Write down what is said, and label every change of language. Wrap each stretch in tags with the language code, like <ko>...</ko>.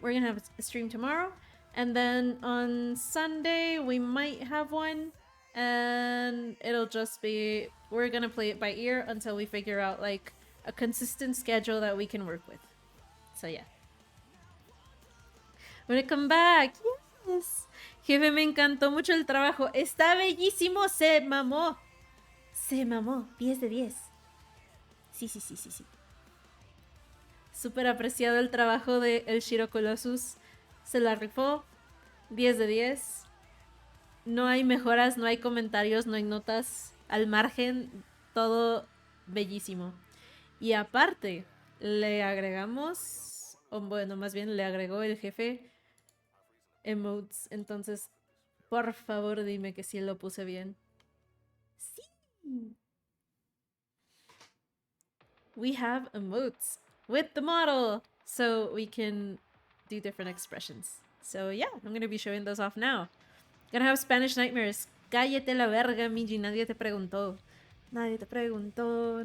<en>We're gonna have a stream tomorrow, and then on Sunday we might have one, and it'll just be, we're gonna play it by ear until we figure out like a consistent schedule that we can work with. So yeah. Wanna come back? Yes.</en> <es>Jefe, me encantó mucho el trabajo. Está bellísimo. Se mamó. Se mamó. 10 de 10. Sí. Súper apreciado el trabajo de el Shiro Colossus. Se la rifó. 10 de 10. No hay mejoras, no hay comentarios, no hay notas al margen. Todo bellísimo. Y aparte, le agregamos, o bueno, más bien le agregó el jefe emotes. Entonces, por favor, dime que sí lo puse bien. Sí.</es> <en>We have emotes with the model, so we can do different expressions. So yeah, I'm gonna be showing those off now. Gonna have Spanish nightmares.</en> <es>Cállate la verga, Miji. Nadie te preguntó. Nadie te preguntó.</es>